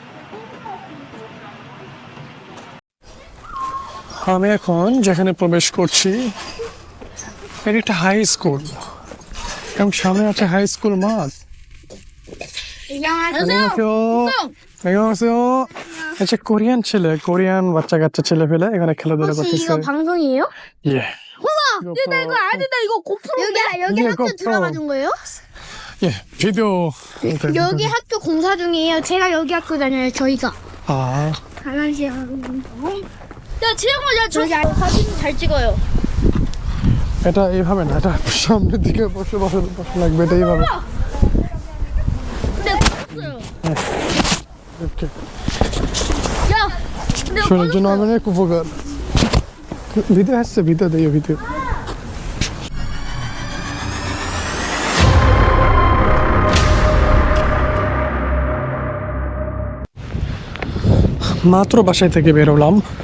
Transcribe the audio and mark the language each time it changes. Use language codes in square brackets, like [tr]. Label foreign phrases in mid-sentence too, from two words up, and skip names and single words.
[bn] আমি এখন যেখানে প্রবেশ করছি এটা একটা হাই স্কুল এবং সামনে আছে হাই স্কুল মাঠ। আচ্ছা কোরিয়ান বাচ্চা কাচ্চা ছেলে ফেলে এখানে খেলাধুলা করতেছে। [ko] 이거 방송이에요? 예. 우와! 나 이거 안 된다. 이거 고프로인데? 여기 이게 학교 고프로. 들어가 준 거예요? 예, 비디오. 여기 학교 공사 중이에요. 제가 여기 학교 다녀요. 저희가. 아, 강아지 하고. 야, 지영아, 저 사진 잘 찍어요. [bn] এটা এইভাবে না, এটা সামনের দিকে বসে লাগবে, এটা এইভাবে। [ko] 근데 없어요. 이렇게. 야, 근데 [bn] শোনার জন্য আমি অনেক উপকার। ভিডিও আসছে, ভিডিও দেই ভিডিও। মাত্র বাসায় থেকে বের হলাম।